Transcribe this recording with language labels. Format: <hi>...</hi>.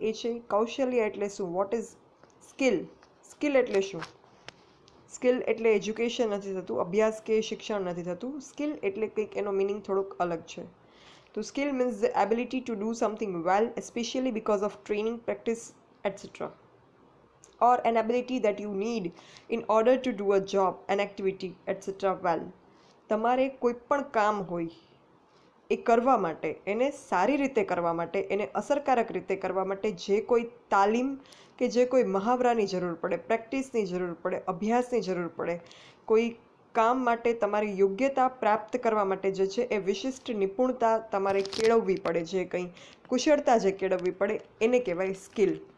<gu>એ છે કૌશલ્ય એટલે શું,</gu> <en>What is skill.</en> <gu>સ્કિલ એટલે શું? સ્કિલ એટલે એજ્યુકેશન નથી થતું, અભ્યાસ કે શિક્ષણ નથી થતું. સ્કિલ એટલે કંઈક એનો મિનિંગ થોડોક અલગ છે. તો</gu> <en>Skill means the ability to do something well, especially because of training, practice, etc. or an ability that you need in order to do a job, an activity, etc. well.</en> <gu>તમારે કોઈ પણ કામ હોય એ કરવા માટે, એને સારી રીતે કરવા માટે, એને અસરકારક રીતે કરવા માટે જે કોઈ તાલીમ કે જે કોઈ મહાવરાની જરૂર પડે, પ્રેક્ટિસની જરૂર પડે, અભ્યાસની જરૂર પડે, કોઈ કામ માટે તમારી યોગ્યતા પ્રાપ્ત કરવા માટે જે છે એ વિશિષ્ટ નિપુણતા તમારે કેળવવી પડે, જે કંઈ કુશળતા જે કેળવવી પડે એને કહેવાય સ્કિલ.</gu>